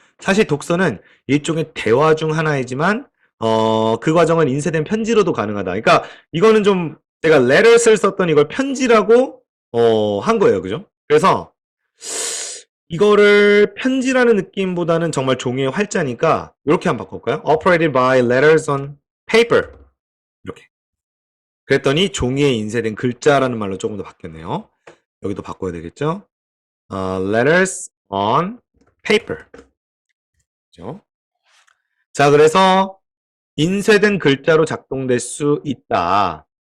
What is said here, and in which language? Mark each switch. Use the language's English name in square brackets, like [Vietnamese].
[Korean] 사실 독서는 일종의 대화 중 하나이지만 그 과정은 인쇄된 편지로도 가능하다. 그러니까 이거는 좀 제가 letters를 썼던 이걸 편지라고 한 거예요. 그죠? 그래서 이거를 편지라는 느낌보다는 정말 종이의 활자니까 이렇게 한번 바꿔볼까요? [English] Operated by letters on paper. [Korean] 이렇게. 그랬더니 종이에 인쇄된 글자라는 말로 조금 더 바뀌었네요. 여기도 바꿔야 되겠죠? [English] letters on paper. [Korean] 그죠? 자, 그래서 인쇄된 글자로 작동될 수 있다.